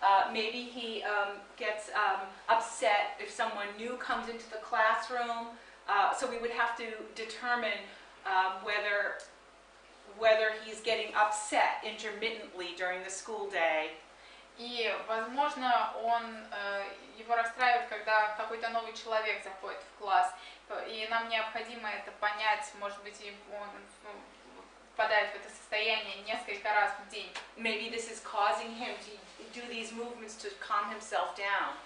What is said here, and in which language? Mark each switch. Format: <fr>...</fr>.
<en>Maybe he gets upset if someone new comes into the classroom. So we would have to determine whether he's getting upset intermittently during the school day.</en> <ru>И, возможно, его расстраивает, когда какой-то новый человек заходит в класс. И нам необходимо это понять, может быть, он впадает в это состояние несколько раз в день.</ru> <en>Maybe this is causing him to do these movements to calm himself down.</en>